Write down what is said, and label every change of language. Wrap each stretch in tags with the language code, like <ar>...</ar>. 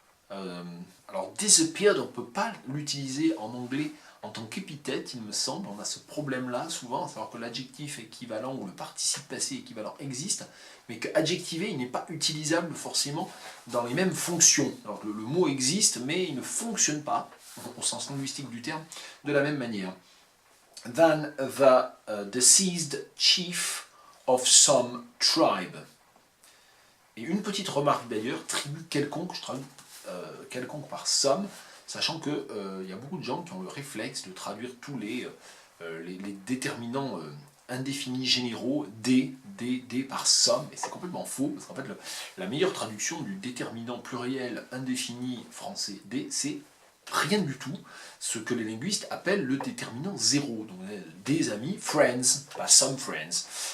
<fr>Alors disappeared, on ne peut pas l'utiliser en anglais en tant qu'épithète, il me semble. On a ce problème-là souvent, à savoir que l'adjectif équivalent ou le participe passé équivalent existe, mais qu'adjectivé, il n'est pas utilisable forcément dans les mêmes fonctions. Alors que le mot existe, mais il ne fonctionne pas, au sens linguistique du terme, de la même manière.</fr> <en>Than the deceased chief of some tribe.</en> <fr>Et une petite remarque d'ailleurs, tribu quelconque, je traduis quelconque par some, sachant qu'il y a beaucoup de gens qui ont le réflexe de traduire tous les déterminants indéfinis généraux des par some, et c'est complètement faux, parce qu'en fait la meilleure traduction du déterminant pluriel indéfini français des, c'est rien du tout, ce que les linguistes appellent le déterminant zéro, donc des amis, friends, pas some friends.</fr>